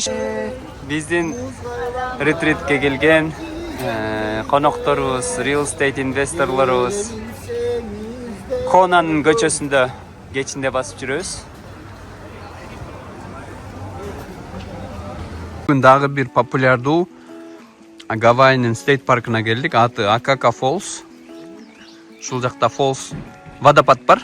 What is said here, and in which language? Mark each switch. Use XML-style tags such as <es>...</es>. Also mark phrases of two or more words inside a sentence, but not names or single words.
<ky>bizdin retreatке келген конокторубуз,</ky> <en>real estate investorлорубуз</en> <ky>Конанын көчөсүндө кечинде басып жүрөбүз. Бүгүн дагы бир популярдуу Гавайинин</ky> <en>state park</en> <ky>келдик. Аты Акака Falls. Ушул жакта Falls водопад бар.</ky>